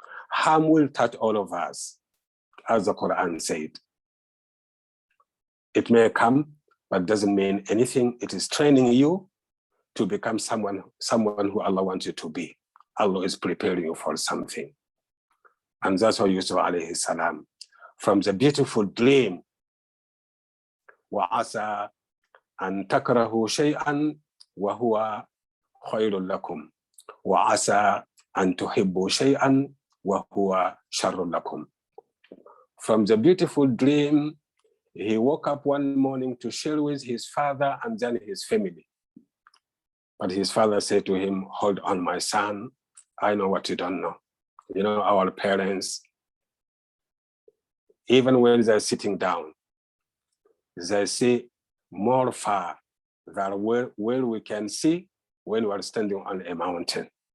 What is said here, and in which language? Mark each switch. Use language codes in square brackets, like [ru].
[en] Harm will touch all of us, as the Quran said. It may come, but doesn't mean anything. It is training you to become someone who Allah wants you to be. Allah is preparing you for something. And that's why Yusuf alayhi salam, from the beautiful dream, [ar] وَعَسَى أَن تَكْرَهُوا شَيْئًا وَهُوَ خَيْرٌ لَكُمْ وَعَسَى أَن تُحِبُّوا شَيْئًا وَهُوَ شَرٌ لَكُمْ. [en] From the beautiful dream, he woke up one morning to share with his father and then his family. But his father said to him, hold on, my son, I know what you don't know. You know, our parents, even when they're sitting down, they see more far than where we can see when we are standing on a mountain.